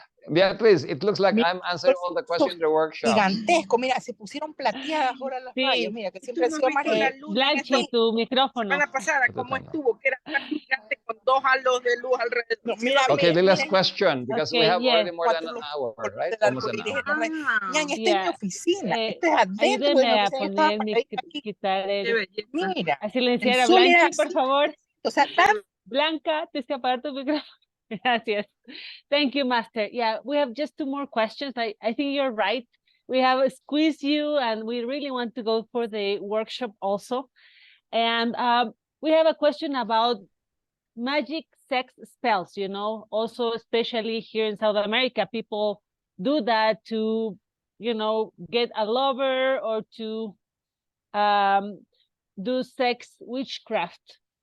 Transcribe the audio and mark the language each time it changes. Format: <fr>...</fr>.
<en>Beatriz, it looks like I'm answering all the questions in the workshop.</en> <es>Gigantesco, mira, se pusieron plateadas ahora las rayas, mira, que siempre ha sido más la luz. Blanchi, tu micrófono. La semana pasada, ¿cómo estuvo? Que era tan gigante con 2 halos de luz alrededor. No, mira,</es> <en>okay, the last question, because we have already more than an hour, right? Almost an hour.</en> <es>Ñaña, está en mi oficina. Esto es adentro de la oficina. Quitar el... Mira. A silenciar a Blanchi, por favor. O sea, Blanca, tienes que apagar tu micrófono. Gracias.</es> <en>Thank you, Master. Yeah, we have just 2 more questions. I think you're right. We have squeezed you and we really want to go for the workshop also. And we have a question about magic sex spells, also especially here in South America, people do that to, get a lover or to do sex witchcraft.</en>